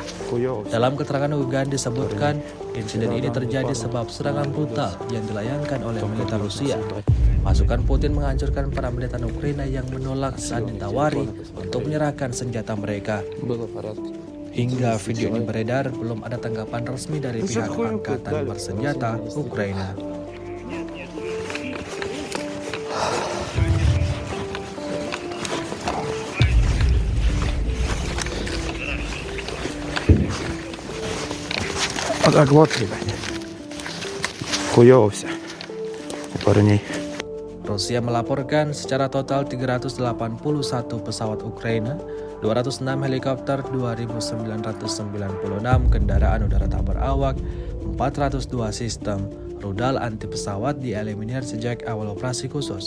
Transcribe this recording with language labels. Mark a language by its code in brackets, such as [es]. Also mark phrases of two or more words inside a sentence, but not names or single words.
[id] Dalam keterangan unggahan disebutkan, insiden ini terjadi sebab serangan brutal yang dilayangkan oleh militer Rusia. Pasukan Putin menghancurkan para militer Ukraina yang menolak saat ditawari untuk menyerahkan senjata mereka. Hingga video ini beredar, belum ada tanggapan resmi dari pihak angkatan bersenjata Ukraina. [ru] Так вот, ребят. Хуёво все у парней. [id] Rusia melaporkan secara total 381 pesawat Ukraina, 206 helikopter, 2.996 kendaraan udara tak berawak, 402 sistem rudal anti pesawat dieliminir sejak awal operasi khusus.